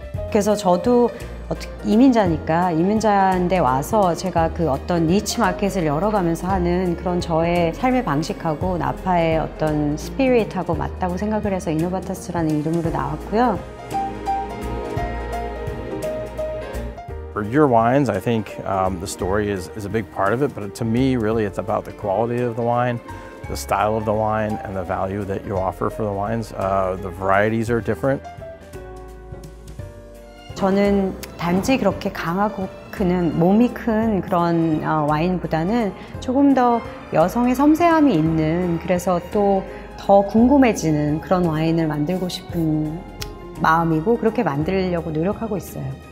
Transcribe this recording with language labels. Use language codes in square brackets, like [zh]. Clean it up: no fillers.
[ko] 그래서 저도 이민자인데 와서 제가 그 어떤 니치 마켓을 열어가면서 하는 그런 저의 삶의 방식하고 나파의 어떤 스피릿하고 맞다고 생각을 해서 이노바터스라는 이름으로 나왔고요. [en] For your wines, I think the story is a big part of it, but to me, really, it's about the quality of the wine, the style of the wine, and the value that you offer for the wines. The varieties are different. [ko] 저는 단지 그렇게 강하고 몸이 큰 그런 와인보다는 조금 더 여성의 섬세함이 있는, 그래서 또 더 궁금해지는 그런 와인을 만들고 싶은 마음이고 그렇게 만들려고 노력하고 있어요.